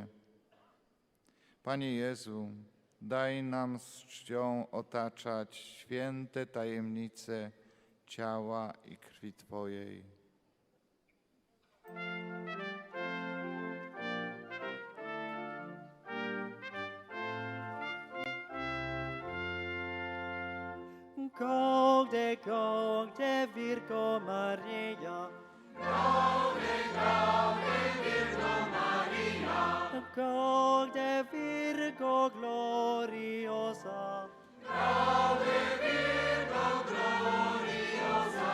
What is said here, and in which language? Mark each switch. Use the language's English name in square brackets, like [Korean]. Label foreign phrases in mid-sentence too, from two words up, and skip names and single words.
[Polish] Panie Jezu, daj nam z czcią otaczać święte tajemnice ciała i krwi Twojej. [Latin] Gaude, gaude, Virgo Maria. Gaude, gaude, Virgo Maria. Gaude, Virgo gloriosa. Gaude, Virgo gloriosa.